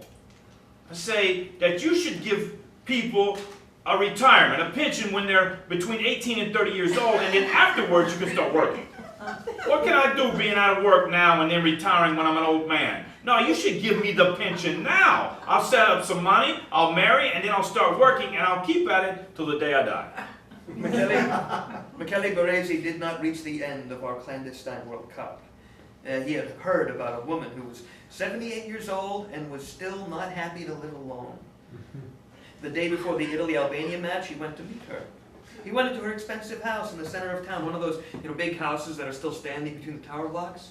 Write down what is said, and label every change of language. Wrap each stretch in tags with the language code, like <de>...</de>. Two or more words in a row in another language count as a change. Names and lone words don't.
<en>I say that you should give people a retirement, a pension when they're between 18 and 30 years old, and then afterwards you can start working. What can I do being out of work now and then retiring when I'm an old man? No, you should give me the pension now. I'll set up some money, I'll marry, and then I'll start working, and I'll keep at it till the day I die. Michele Baresi did not reach the end of our clandestine World Cup. He had heard about a woman who was 78 years old and was still not happy to live alone. The day before the Italy-Albania match, he went to meet her. He went into her expensive house in the center of town, one of those big houses that are still standing between the tower blocks.</en>